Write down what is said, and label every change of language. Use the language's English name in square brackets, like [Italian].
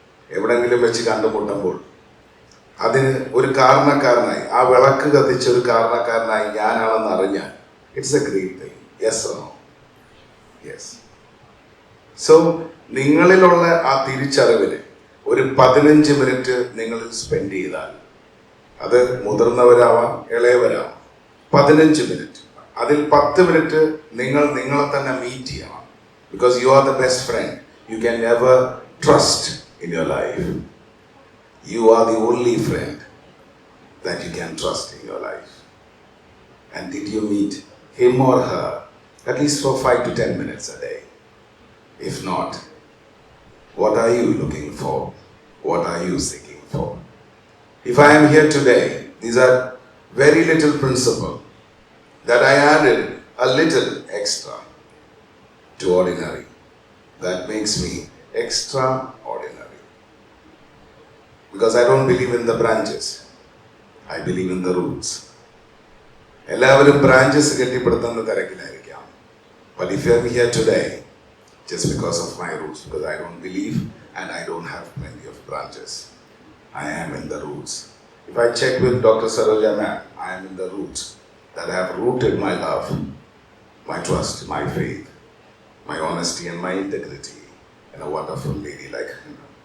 [Malayalam] എവിടെങ്കിലും വെച്ച് കണ്ടുമുട്ടുമ്പോൾ അതിന് ഒരു കാരണക്കാരനായി, ആ വിളക്ക് കത്തിച്ച ഒരു കാരണക്കാരനായി ഞാനാണെന്ന് അറിഞ്ഞാൽ, [English] It's a great thing. Yes or no? Yes. [Malayalam] So നിങ്ങളിലുള്ള ആ തിരിച്ചറിവിന് ഒരു 15 മിനിറ്റ് നിങ്ങൾ സ്പെൻഡ് ചെയ്താൽ, അത് മുതിർന്നവരാവാം, ഇളയവരാവാം, 15 മിനിറ്റ്, അതിൽ 10 മിനിറ്റ് നിങ്ങളെ തന്നെ മീറ്റ് ചെയ്യണം. [English] Because you are the best friend you can ever trust in your life. You are the only friend that you can trust in your life. And did you meet him or her at least for 5 to 10 minutes a day? If not, what are you looking for? What are you seeking for? If I am here today, these are very little principle that I added a little extra to ordinary. That makes me extraordinary. Because I don't believe in the branches. I believe in the roots. [Malayalam] എല്ലാവരും branches കെട്ടിപ്പടുത്തുന്ന തിരക്കിലായിരിക്കാം. [English] But if you are here today, just because of my roots, because I don't believe and I don't have plenty of branches. I am in the roots. If I check with Dr. Saroja ma'am, I am in the roots that have rooted my love, my trust, my faith, my honesty and my integrity in a wonderful lady like her.